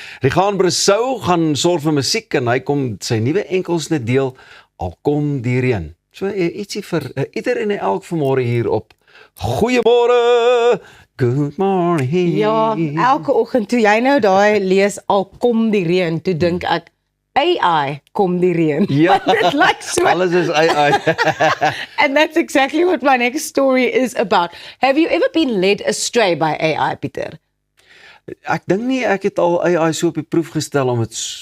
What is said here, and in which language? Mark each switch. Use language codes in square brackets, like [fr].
[af] Rigaan Bressou gaan sorg vir musiek en hy kom sy nuwe enkelsnit deel, Al kom die reën. So ietsie vir ieder en elk vanmôre hier op Goeiemôre, [en] good morning. [af] Ja, elke oggend toe jy nou daai lees Al kom die reën, toe dink ek AI kom die reën. Ja, Dit lyk so. alles is AI. [en] And that's exactly what my next story is about. Have you ever been led astray by AI, Pieter? [af] Ek dink nie ek het al AI so op die proef gestel om dit